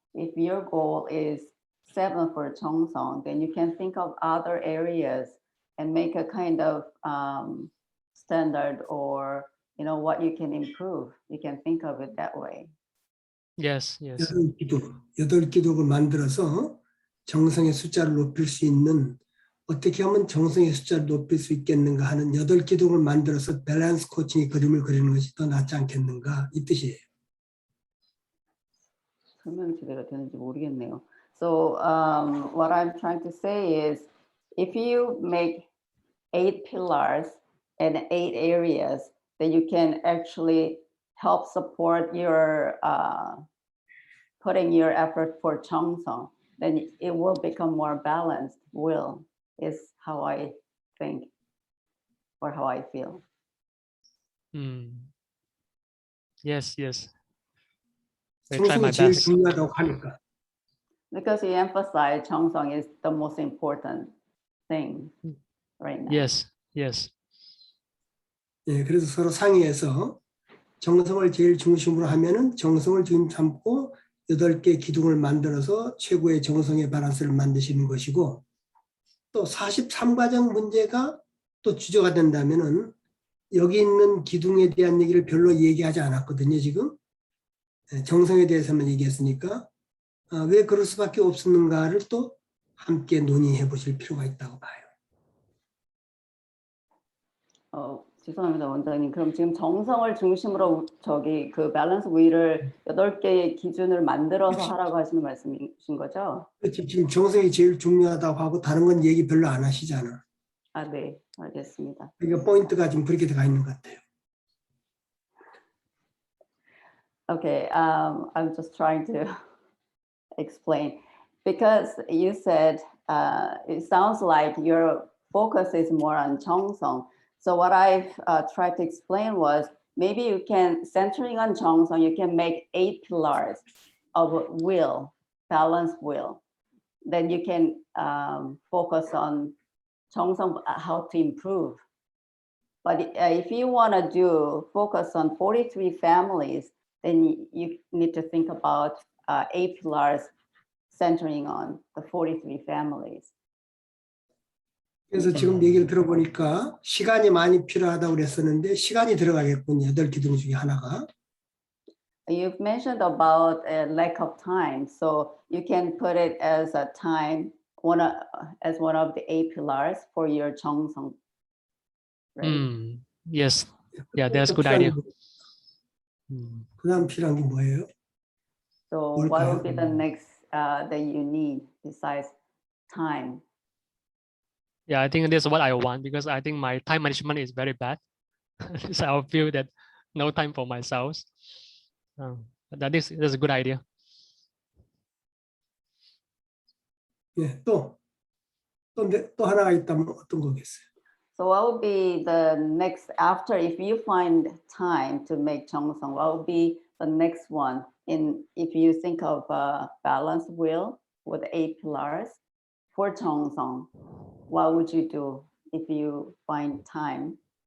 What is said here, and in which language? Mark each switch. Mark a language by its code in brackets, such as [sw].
[en] If your goal is 7 for Chongsong, then you can think of other areas and make a kind of standard, or what you can improve. You can think of it that way. Yes. [ko] 8기둥을 만들어서 정성의 숫자를 높일 수 있는, 어떻게 하면 정성의 숫자를 높일 수 있겠는가 하는 8기둥을 만들어서 밸런스 코칭의 그림을 그리는 것이 더 낫지 않겠는가, 이 뜻이에요. 설명이 제대로 되는지 모르겠네요. [en] So what I'm trying to say is, if you make 8 pillars and 8 areas, then you can actually help support your putting your effort for Chongsong. then it will become more balanced will, is how I think or how I feel. Yes, yes. I try my [ko] 정성이 제일 [en] best. [ko] 중요하다고 하니까. [en] Because you emphasize Cheongsong is the most important thing right now. Yes, yes. [ko] 예, 그래서 서로 상의해서 정성을 제일 중심으로 하면은 정성을 지금 삼고 8개 기둥을 만들어서 최고의 정성의 밸런스를 만드시는 것이고, 또 43과정 문제가 또 주제가 된다면은 여기 있는 기둥에 대한 얘기를 별로 얘기하지 않았거든요, 지금. 정성에 대해서만 얘기했으니까 왜 그럴 수밖에 없었는가를 또 함께 논의해 보실 필요가 있다고 봐요. 죄송합니다, 원장님. 그럼 지금 정성을 중심으로 저기 그 밸런스 윌을 8개의 기준을 만들어서 하라고 하시는 말씀이신 거죠? 그렇지, 지금 정성이 제일 중요하다고 하고 다른 건 얘기 별로 안 하시잖아. 아, 네, 알겠습니다. 그러니까 포인트가 지금 그렇게 들어가 있는 것 같아요. [en] Okay, I'm just trying to explain because you said it sounds like your focus is more on Cheongsong. So what I've tried to explain was maybe you can, centering on Cheongsong, you can make 8 pillars of will, balanced will. Then you can focus on Cheongsong, how to improve. But if you want to focus on 43 families, then you need to think about 8 pillars centering on the 43 families. [ko] 그래서 지금 얘기를 들어보니까 시간이 많이 필요하다고 그랬었는데 시간이 들어가겠군요. 8기둥 중에 하나가. [en] You've mentioned about a lack of time, so you can put it as a time, as one of the 8 pillars for your Cheongsong. Right? Yes. Yeah, that's a good idea. [ko] 그다음 필요한 게 뭐예요? [en] So what would be the next that you need besides time? Yeah, I think that's what I want because I think my time management is very bad. So I feel that no time for myself. That's a good idea. [ko] 예, 또 하나가 있다면 어떤 거겠어요? [en] So what would be the next after, if you find time to make Cheongsong, what would be the next one if you think of a balanced will with 8 pillars for Cheongsong? What would you do if you find time?